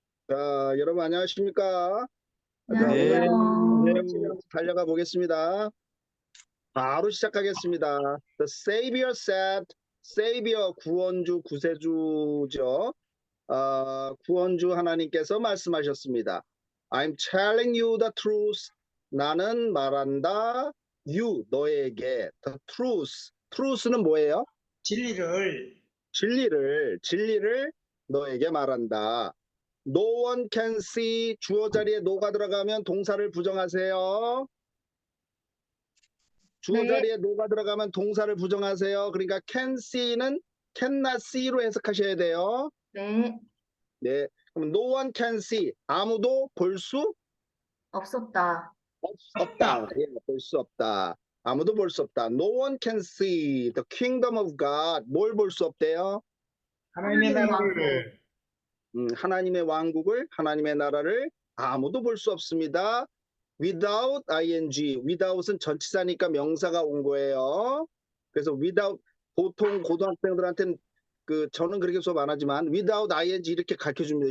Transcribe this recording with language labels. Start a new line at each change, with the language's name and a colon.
Korean: 자, 여러분 안녕하십니까? 자, 오늘 네, 안녕하세요. 내용 달려가 보겠습니다. 바로 시작하겠습니다.
English: The Savior said, Savior
Korean: 구원주, 구세주죠. 구원주 하나님께서 말씀하셨습니다.
English: I'm telling you the truth.
Korean: 나는 말한다. You, 너에게.
English: The truth.
Korean: truth는 뭐예요? 진리를 진리를 너에게 말한다.
English: No one can see
Korean: 주어 자리에 no가 들어가면 동사를 부정하세요. 주어 네. 자리에 no가 들어가면 동사를 부정하세요. 그러니까
English: can see
Korean: 는
English: cannot see
Korean: 로 해석하셔야 돼요. 네, 네. 그럼
English: no one can see
Korean: 아무도 볼 수 없었다. 없다. 예, 볼 수 없다. 아무도 볼 수 없다.
English: No one can see the kingdom of God.
Korean: 뭘 볼 수 없대요? 하나님의 나라를 하나님의 왕국을, 하나님의 나라를 아무도 볼 수 없습니다.
English: without ing,
Korean: without은 전치사니까 명사가 온 거예요. 그래서 without, 보통 고등학생들한테는 저는 그렇게 수업 안 하지만
English: without ing
Korean: 이렇게 가르쳐 줍니다.